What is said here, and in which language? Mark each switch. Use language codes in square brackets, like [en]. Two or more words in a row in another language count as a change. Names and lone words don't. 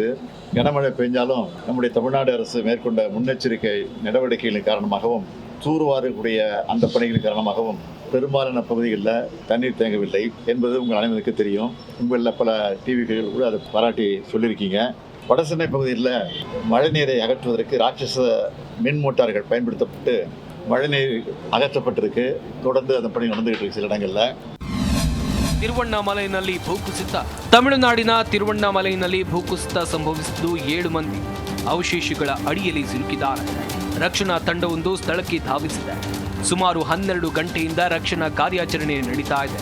[ta] கனமழை பெஞ்சாலும் நம்முடைய தமிழ்நாடு அரசு மேற்கொண்ட முன்னெச்சரிக்கை நடவடிக்கைகளின் காரணமாகவும் தூர்வாரக்கூடிய அந்த பணிகளின் காரணமாகவும் பெரும்பாலான பகுதிகளில் தண்ணீர் தேங்கவில்லை என்பது உங்கள் அனைவருக்கு தெரியும். உங்களில் பல டிவிகள் கூட அதை பாராட்டி சொல்லியிருக்கீங்க. வடசென்னை பகுதியில் மழைநீரை அகற்றுவதற்கு ராட்சச மின் மோட்டார்கள் பயன்படுத்தப்பட்டு மழைநீர் அகற்றப்பட்டிருக்கு. தொடர்ந்து அந்த பணி நடந்துகிட்டு இருக்கு சில இடங்கள்ல. [kn] ತಿರುವಣ್ಣಾಮಲೈನಲ್ಲಿ ಭೂಕುಸಿತ. ತಮಿಳುನಾಡಿನ ತಿರುವಣ್ಣಾಮಲೈನಲ್ಲಿ ಭೂಕುಸಿತ ಸಂಭವಿಸಿದ್ದು 7 ಮಂದಿ ಅವಶೇಷಗಳ ಅಡಿಯಲ್ಲಿ ಸಿಲುಕಿದ್ದಾರೆ. ರಕ್ಷಣಾ ತಂಡವೊಂದು ಸ್ಥಳಕ್ಕೆ ಧಾವಿಸಿದೆ. ಸುಮಾರು 12 ಗಂಟೆಯಿಂದ ರಕ್ಷಣಾ ಕಾರ್ಯಾಚರಣೆ ನಡೀತಾ ಇದೆ.